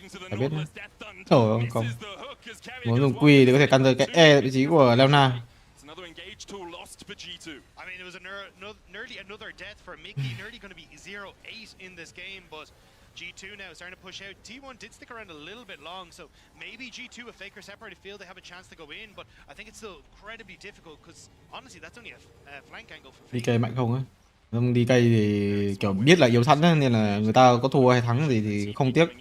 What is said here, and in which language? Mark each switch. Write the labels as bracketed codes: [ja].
[vi] Phải biết nữa. Trời không. Muốn dùng quy thì có thể counter cái E vị trí của Leona. [en] I mean, it was nearly another death for Mickey. Nearly going to be 0-8 in this game, but G2 now starting to push out. T1 did stick around a little bit long, so maybe G2, if Faker separated field, they have a chance to go in, but I think it's still incredibly difficult, because honestly, that's only a flank angle for Faker. [vi] Đi cây mạnh không á? Không đi cây thì kiểu biết là yếu sẵn á, nên là người ta có thua hay thắng gì thì không tiếc.